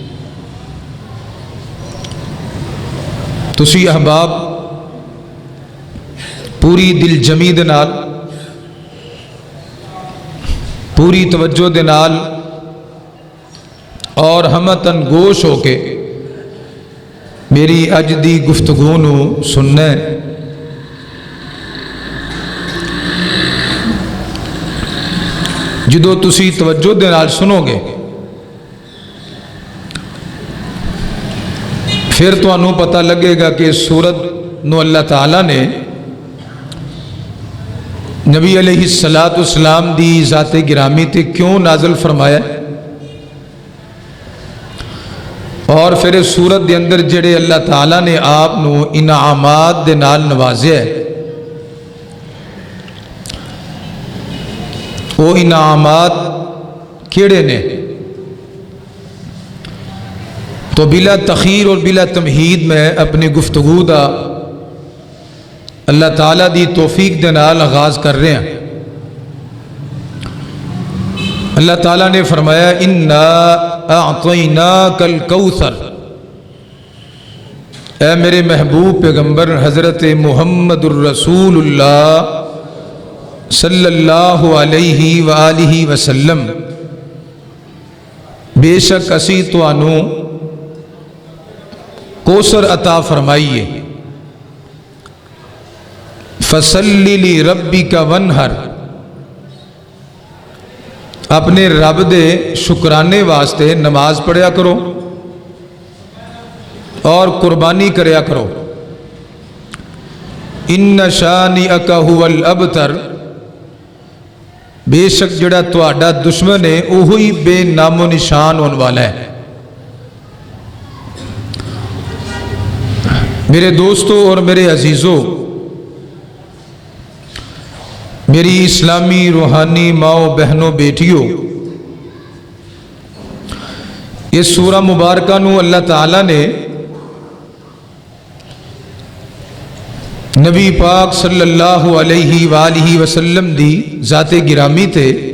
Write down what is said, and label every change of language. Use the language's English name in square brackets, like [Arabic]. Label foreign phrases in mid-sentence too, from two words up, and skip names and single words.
[Punjabi] تسی احباب پوری دل جمی دے نال، پوری توجہ دے نال اور ہمتن گوش ہو کے میری اج دی گفتگو نو سننا ہے۔ جدو تسی توجہ دے نال سنو گے پھر تو انہوں پتہ لگے گا کہ اس سورت نو اللہ تعالیٰ نے نبی [Arabic] علیہ السلام [Punjabi] دی ذات گرامی تے کیوں نازل فرمایا ہے، اور پھر اس سورت دے اندر جڑے اللہ تعالیٰ نے آپ نو انعامات دے نال نوازیا ہے، وہ انعامات کیڑے نے؟ تو بلا تخیر اور بلا تمہید میں اپنی گفتگو دا اللہ تعالیٰ دی توفیق دے نال آغاز کر رہے ہیں۔ اللہ تعالیٰ نے فرمایا [Arabic] اِنَّا أَعْطَيْنَاكَ الْكَوْثَرَ، [Punjabi] اے میرے محبوب پیغمبر حضرت محمد الرسول اللہ [Arabic] صلی اللہ علیہ وآلہ وسلم، [Punjabi] بے شک اسی توانوں کوثر عطا فرمائیے، [Arabic] فَصَلِّ لِرَبِّكَ وَانْحَرْ، [Punjabi] اپنے رب دے شکرانے واسطے نماز پڑھیا کرو اور قربانی کریا کرو، [Arabic] اِنَّ شَانِئَكَ هُوَ الْأَبْتَرُ، [Punjabi] بے شک جڑا تہاڈا دشمن ہے وہی بے نام و نشان ہونے والا ہے۔ میرے دوستوں اور میرے عزیزوں، میری اسلامی روحانی ماؤں بہنوں بیٹیوں، اس سورہ مبارکہ نو اللہ تعالیٰ نے نبی پاک [Arabic] صلی اللہ علیہ وآلہ وسلم [Punjabi] دی ذات گرامی تے،